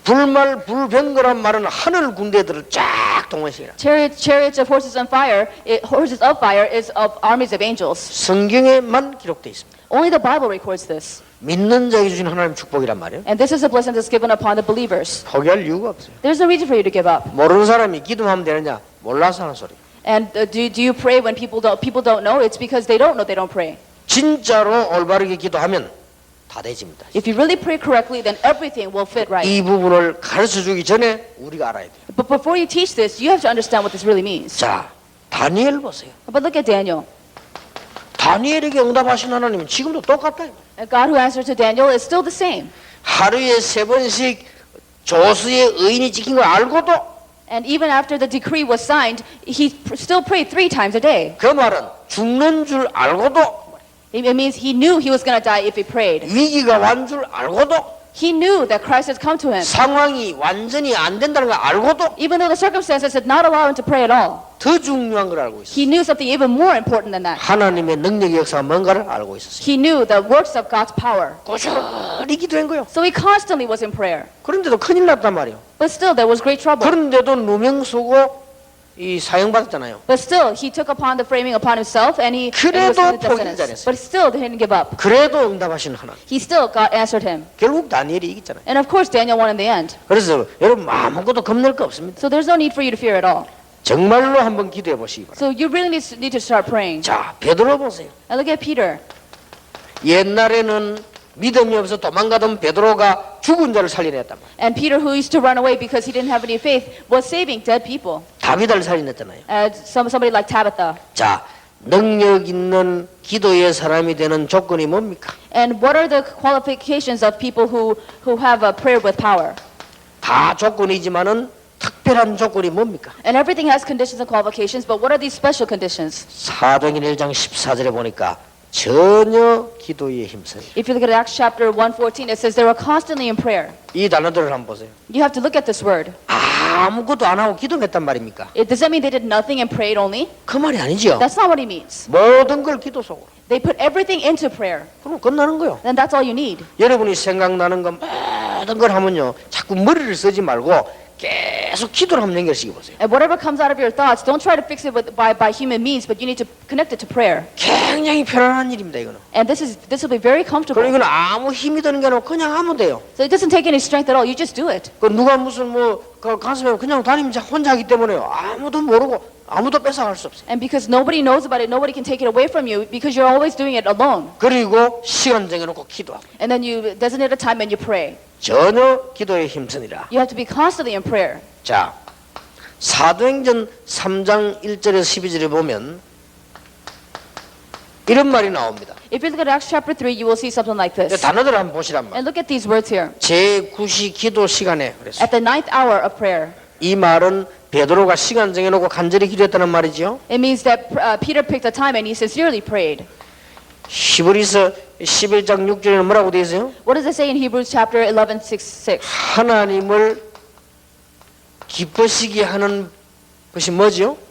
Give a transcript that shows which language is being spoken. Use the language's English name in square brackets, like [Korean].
[Korean] 불말 불병거란 말은 하늘 군대들을 쫙 동시에. [English] Chariots of horses of fire is of armies of angels. [Korean] 성경에만 기록되어 있습니다. [English] Only the Bible records this. [Korean] 믿는 자에게 주신 하나님 축복이란 말이에요. [English] And this is a blessing that's given upon the believers. [Korean] 포기할 이유가 없어요. [English] There's no reason for you to give up. [Korean] 모르는 사람이 기도하면 되느냐? 몰라서 하는 소리. [English] And do you pray when people don't know? It's because they don't know they don't pray. [Korean] 진짜로 올바르게 기도하면 다 되집니다. [English] If you really pray correctly, then everything will fit right. [Korean] 이 부분을 가르쳐 주기 전에 우리가 알아야 돼요. [English] But before you teach this, you have to understand what this really means. [Korean] 자, 다니엘 보세요. [English] But look at Daniel. [Korean] 다니엘에게 응답하신 하나님은 지금도 똑같다. [English] And God who answered to Daniel is still the same. [Korean] 하루에 3번씩 조수의 의인이 지킨 걸 알고도 [English] And even after the decree was signed, he still prayed 3 times a day. [Korean] 그 말은 죽는 줄 알고도 [English] It means he knew he was going to die if he prayed. [Korean] 위기가 완 줄 알고도 [English] He knew that Christ had come to him. [Korean] 상황이 완전히 안 된다는 걸 알고도 [English] Even though the circumstances did not allow him to pray at all, [Korean] 더 중요한 걸 알고 있어요. [English] he knew something even more important than that. [Korean] 하나님의 능력의 역사가 뭔가를 알고 있었어요. [English] He knew the works of God's power. [Korean] 꾸준히 기도한 거예요. [English] So he constantly was in prayer. [Korean] 그런데도 큰일 났단 말이에요. [English] But still, there was great trouble. [Korean] 그런데도 누명 쓰고 이 사형받았잖아요. [English] But still, he took upon the framing upon himself, and he was [Korean] 그래도 [English] death sentence. [Korean] 포기하지 않았어요. [English] But still, he didn't give up. [Korean] 그래도 응답하신 하나님. [English] He still God answered him. [Korean] 결국 다니엘이 이겼잖아요. [English] And of course, Daniel won in the end. [Korean] 그래서 여러분 아무것도 겁낼 거 없습니다. [English] So there's no need for you to fear at all. [Korean] 정말로 한번 기도해 보시기 바랍니다. [English] So you really need to start praying. [Korean] 자, 베드로 보세요. [English] And look at Peter. [Korean] 옛날에는 믿음이 없어 도망가던 베드로가 죽은 자를 살려냈단 말이에요. [English] And Peter, who used to run away because he didn't have any faith, was saving dead people. [Korean] 다비다를 살려냈잖아요. [English] Somebody like Tabitha. [Korean] 자, 능력 있는 기도의 사람이 되는 조건이 뭡니까? [English] And what are the qualifications of people who have a prayer with power? [Korean] 다 조건이지만은 특별한 조건이 뭡니까? [English] And everything has conditions and qualifications, but what are these special conditions? [Korean] 사도행전 1장 14절에 보니까 전혀 기도에 힘써요. [English] If you look at Acts chapter 1:14, it says they were constantly in prayer. [Korean] 이 단어들을 한번 보세요. [English] You have to look at this word. [Korean] 아무것도 안 하고 기도했단 말입니까? [English] Does that mean they did nothing and prayed only? [Korean] 그 말이 아니죠. [English] That's not what it means. [Korean] 모든 걸 기도 속으로. [English] They put everything into prayer. [Korean] 그럼 끝나는 거요. [English] Then that's all you need. [Korean] 여러분이 생각나는 거 모든 걸 하면요. 자꾸 머리를 쓰지 말고 계속 기도를 한번 연결시켜 보세요. [English] And whatever comes out of your thoughts, don't try to fix it by human means, but you need to connect it to prayer. [Korean] 굉장히 편안한 일입니다, 이거는. [English] And this will be very comfortable. [Korean] 그리고 이건 아무 힘이 드는 게 아니고 그냥 하면 돼요. [English] So it doesn't take any strength at all. You just do it. [Korean] 그 누가 무슨 그 가슴에 그냥 다니면 혼자 하기 때문에요. 아무도 모르고 아무도 뺏어갈 수 없어요. [English] And because nobody knows about it, nobody can take it away from you because you're always doing it alone. [Korean] 그리고 시간 정해놓고 기도하고 [English] And then you designate a time and you pray. [Korean] 전혀 기도에 힘쓰니라. [English] You have to be constantly in prayer. [Korean] 자, 사도행전 3장 1절에서 12절에 보면 이런 말이 나옵니다. [English] If you look at Acts chapter 3, you will see something like this. [Korean] 단어들 한번 보시란 말. [English] And look at these words here. [Korean] 제9시 기도 시간에 그랬어요. [English] At the 9th hour of prayer. [Korean] 이 말은 베드로가 시간 정해놓고 간절히 기도했다는 말이죠. [English] It means that Peter picked a time and he sincerely prayed. [Korean] 히브리서 11장 6절에는 뭐라고 되어 있어요? [English] What does it say in Hebrews chapter 11:6? [Korean] 하나님을 기쁘시게 하는 것이 뭐죠?